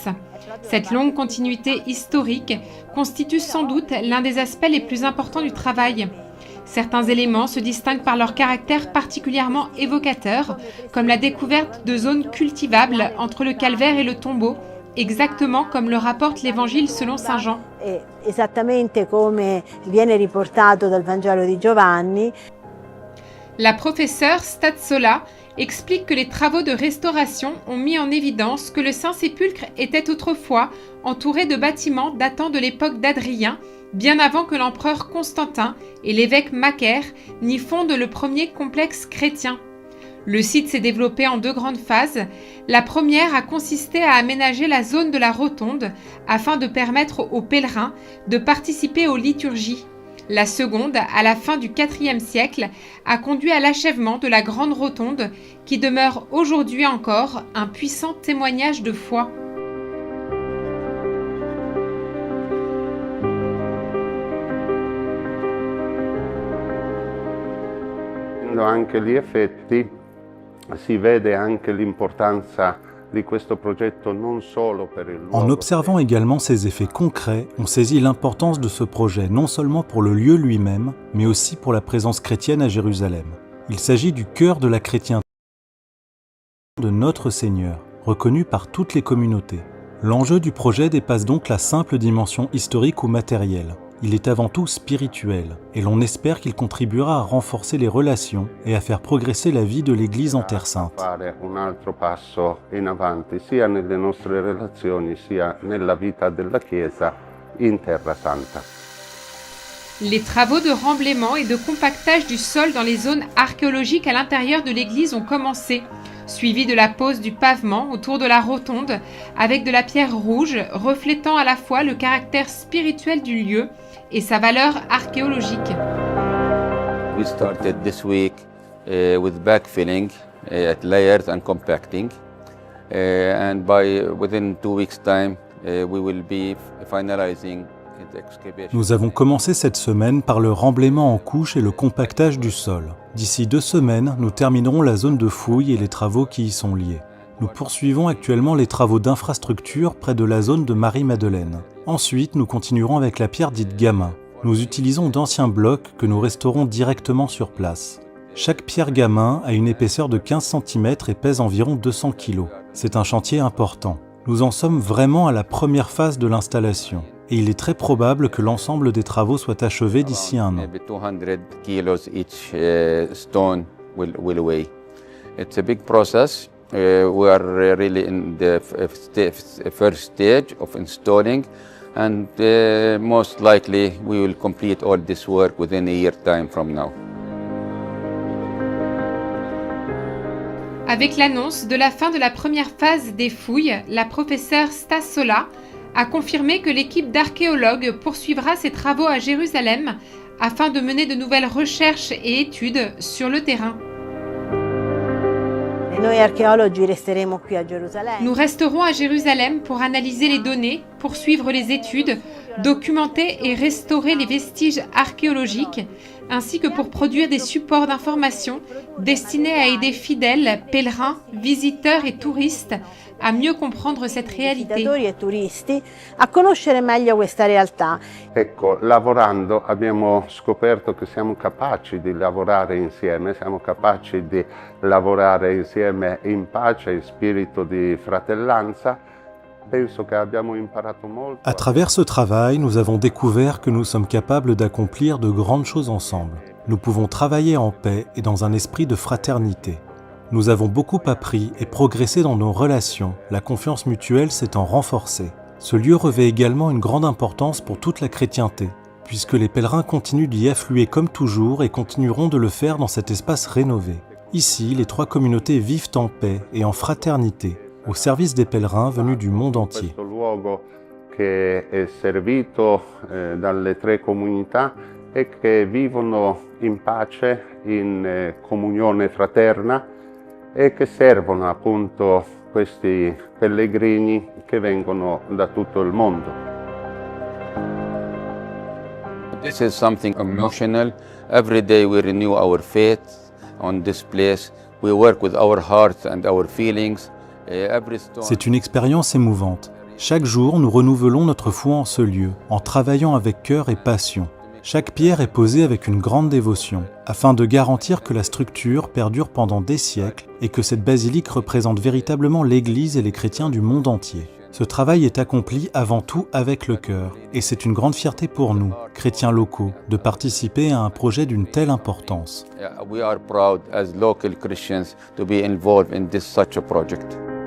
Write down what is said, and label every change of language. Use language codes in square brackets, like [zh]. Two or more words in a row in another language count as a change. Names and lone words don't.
[fr] Cette longue continuité historique constitue sans doute l'un des aspects les plus importants du travail. Certains éléments se distinguent par leur caractère particulièrement évocateur, comme la découverte de zones cultivables entre le calvaire et le tombeau, exactement comme le rapporte l'Évangile selon saint Jean. [it] Esattamente come viene riportato dal Vangelo di Giovanni. [fr] La professeure Stazzola explique que les travaux de restauration ont mis en évidence que le Saint-Sépulcre était autrefois entouré de bâtiments datant de l'époque d'Adrien, bien avant que l'empereur Constantin et l'évêque Macaire n'y fondent le premier complexe chrétien. Le site s'est développé en 2 grandes phases. La première a consisté à aménager la zone de la rotonde afin de permettre aux pèlerins de participer aux liturgies. La seconde, à la fin du IVe siècle, a conduit à l'achèvement de la grande rotonde qui demeure aujourd'hui encore un puissant témoignage de foi. [it] Anche gli effetti, si vede anche l'importanza di questo progetto non solo per il luogo. [fr] En observant également ces effets concrets, on saisit l'importance de ce projet non seulement pour le lieu lui-même, mais aussi pour la présence chrétienne à Jérusalem. Il s'agit du cœur de la chrétienté de notre Seigneur, reconnu par toutes les communautés. L'enjeu du projet dépasse donc la simple dimension historique ou matérielle. Il est avant tout spirituel, et l'on espère qu'il contribuera à renforcer les relations et à faire progresser la vie de l'Église en Terre Sainte. [it] Fare un altro passo in avanti sia nelle nostre relazioni sia nella vita della Chiesa in Terra Santa. [fr] Les travaux de remblaiement et de compactage du sol dans les zones archéologiques à l'intérieur de l'église ont commencé, suivi de la pose du pavement autour de la rotonde avec de la pierre rouge reflétant à la fois le caractère spirituel du lieu et sa valeur archéologique. [en] We started this week with backfilling at layers and compacting, and within 2 weeks' time we will be finalizing the excavation. [fr] Nous avons commencé cette semaine par le remblaiement en couches et le compactage du sol. D'ici 2 semaines, nous terminerons la zone de fouilles et les travaux qui y sont liés. Nous poursuivons actuellement les travaux d'infrastructure près de la zone de Marie-Madeleine. Ensuite, nous continuerons avec la pierre dite gamin. Nous utilisons d'anciens blocs que nous restaurons directement sur place. Chaque pierre gamin a une épaisseur de 15 cm et pèse environ 200 kg. C'est un chantier important. Nous en sommes vraiment à la première phase de l'installation. Et il est très probable que l'ensemble des travaux soient achevés d'ici 1 an. [en] Maybe 200 kilos each stone will weigh. It's a big process. We are really in the first stage of installing, and most likely we will complete all this work within a year time from now. [fr] Avec l'annonce de la fin de la première phase des fouilles, la professeure Stazzola a confirmé que l'équipe d'archéologues poursuivra ses travaux à Jérusalem afin de mener de nouvelles recherches et études sur le terrain. Nous resterons à Jérusalem pour analyser les données, poursuivre les études, documenter et restaurer les vestiges archéologiques, ainsi que pour produire des supports d'information destinés à aider fidèles, pèlerins, visiteurs et touristes à mieux comprendre cette réalité. [it] Ecco, lavorando abbiamo scoperto che siamo capaci di lavorare insieme, siamo capaci di lavorare insieme in pace, in spirito di fratellanza, penso che abbiamo imparato molto. [fr] À travers ce travail, nous avons découvert que nous sommes capables d'accomplir de grandes choses ensemble. Nous pouvons travailler en paix et dans un esprit de fraternité. Nous avons beaucoup appris et progressé dans nos relations, la confiance mutuelle s'étant renforcée. Ce lieu revêt également une grande importance pour toute la chrétienté, puisque les pèlerins continuent d'y affluer comme toujours et continueront de le faire dans cet espace rénové. Ici, les trois communautés vivent en paix et en fraternité, au service des pèlerins venus du monde entier. [it] Questo luogo che è servito dalle tre comunità e che vivono in pace, in comunione fraterna e che servono appunto questi pellegrini che vengono da tutto il mondo. [en] This is something emotional. Every day we renew our faith on this place. We work with our hearts and our feelings. [fr] C'est une expérience émouvante. Chaque jour, nous renouvelons notre foi en ce lieu, en travaillant avec cœur et passion. Chaque pierre est posée avec une grande dévotion, afin de garantir que la structure perdure pendant des siècles et que cette basilique représente véritablement l'Église et les chrétiens du monde entier. Ce travail est accompli avant tout avec le cœur, et c'est une grande fierté pour nous, chrétiens locaux, de participer à un projet d'une telle importance. [en] We are proud as local Christians to be involved in such a project.